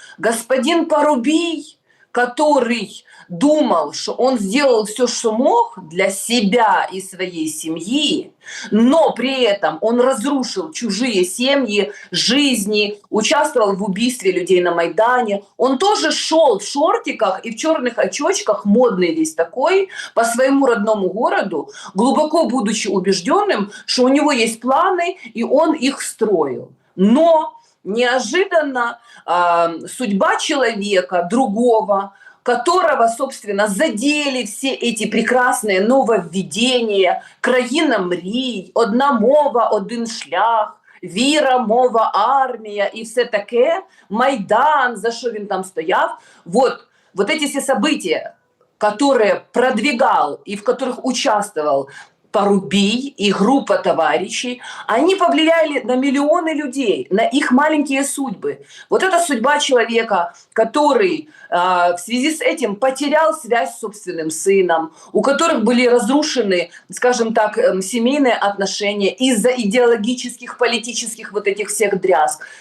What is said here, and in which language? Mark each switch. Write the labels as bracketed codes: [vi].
[ru] Господин Порубий, который думал, что он сделал все, что мог для себя и своей семьи, но при этом он разрушил чужие семьи, жизни, участвовал в убийстве людей на Майдане. Он тоже шел в шортиках и в черных очочках, модный весь такой, по своему родному городу, глубоко будучи убежденным, что у него есть планы, и он их строил. Но неожиданно судьба человека, другого, которого, собственно, задели все эти прекрасные нововведения, [uk] країна мрій, одна мова, один шлях, віра, мова, армія і все таке, Майдан, за що він там стояв. [ru] Вот эти все события, которые продвигал и в которых участвовал Порубий и группа товарищей, они повлияли на миллионы людей, на их маленькие судьбы. Вот это судьба человека, который в связи с этим потерял связь с собственным сыном, у которых были разрушены, скажем так, семейные отношения из-за идеологических, политических вот этих всех дрязг.